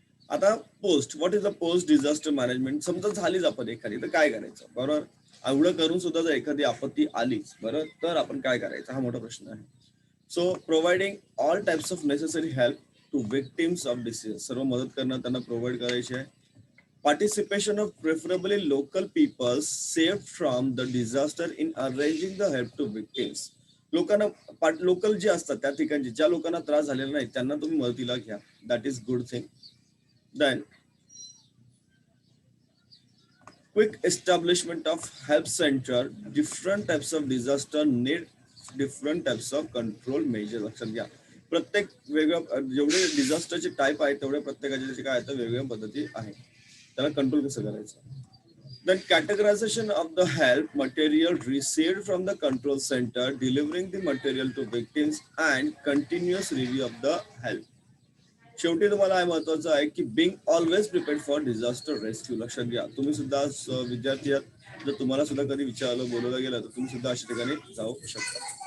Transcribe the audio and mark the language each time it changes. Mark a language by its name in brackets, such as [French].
[Marathi] आता post, [English] What is the post disaster management. [Marathi] समजा झालीच आपत्ती एखादी, तर काय करायचं, बरोबर. एवढं करून सुद्धा जर एखादी आपत्ती आलीच, बरोबर, तर आपण काय करायचं हा मोठा प्रश्न आहे. [English] So providing all types of necessary help to victims of disease. [Marathi] सर्व मदत करणं त्यांना प्रोव्हाइड करायची आहे. [English] Participation of preferably local peoples saved from the disaster in arranging the help to victims. [Marathi] लोकांना लोकल जे असतात त्या ठिकाणचे ज्या लोकांना त्रास झालेला नाही त्यांना तुम्ही मदतीला घ्या. [English] That is good thing. Then, quick establishment of help center. Different types of disaster need different types of control measures. [Marathi] लक्षात घ्या, प्रत्येक वेगळ्या जेवढे डिझास्टरचे टाईप आहेत तेवढे प्रत्येकाचे काय आहेत वेगवेगळ्या पद्धती आहेत. त्याला कंट्रोल कसं करायचं. [English] Then categorization of the help material received from the control center, delivering the material to victims, and continuous review of the help. [Marathi] शेवटी तुम्हाला काय महत्वाचं आहे की [English] Being always prepared for disaster rescue. [Marathi] लक्षात घ्या, तुम्ही सुद्धा विद्यार्थी आहात, जर तुम्हाला सुद्धा कधी विचारलं, बोलवलं गेलं, तर तुम्ही सुद्धा अशा ठिकाणी जाऊ शकता.